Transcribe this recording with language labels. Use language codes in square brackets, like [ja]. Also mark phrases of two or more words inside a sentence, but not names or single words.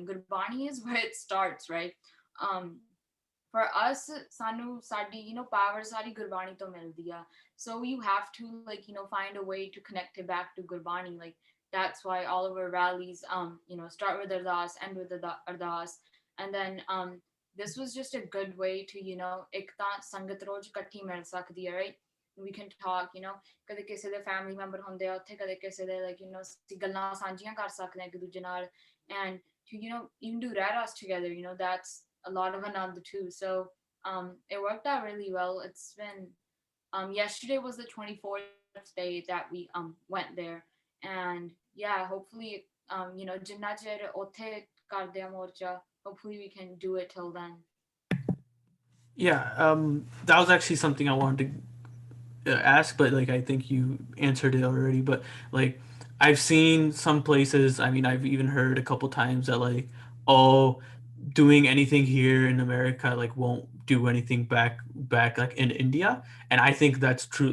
[en] Gurbani is where it starts, right? Um, for us, [pa] ਸਾਨੂੰ ਸਾਡੀ, [en] you know, power [pa] ਸਾਰੀ ਗੁਰਬਾਣੀ ਤੋਂ ਮਿਲਦੀ ਹੈ. [en] So you have to like, you know, find a way to connect it back to Gurbani. Like that's why all of our rallies, you know, start with Ardas, end with Ardas, and then this was just a good way to, you know, [pa] ਇੱਕ ਤਾਂ ਸੰਗਤ ਰੋਜ਼ ਇਕੱਠੀ ਮਿਲ ਸਕਦੀ ਹੈ, [en] right? We can talk, you know, [pa] ਕਦੇ ਕਿਸੇ ਦੇ [en] family member [pa] ਹੁੰਦੇ ਆ ਉੱਥੇ, ਕਦੇ ਕਿਸੇ ਦੇ [en] like, you know, [pa] ਅਸੀਂ ਗੱਲਾਂ ਸਾਂਝੀਆਂ ਕਰ ਸਕਦੇ ਹਾਂ ਇੱਕ ਦੂਜੇ ਨਾਲ, [en] and to, you know, even do raras together, you know, that's a lot of another too. So it worked out really well. It's been yesterday was the 24th day that we went there, and yeah, hopefully you know, [pa] ਜਿੰਨਾ ਚਿਰ ਉੱਥੇ ਕਰਦੇ ਆ ਮੋਰਚਾ, [en] hopefully we can do it till then. Yeah, that was actually something I wanted to ask, but like I think you answered it already. But like I've seen some places. I mean, I've even heard a couple times that like, oh, doing anything here in America like won't do anything back like in India, and I think that's true.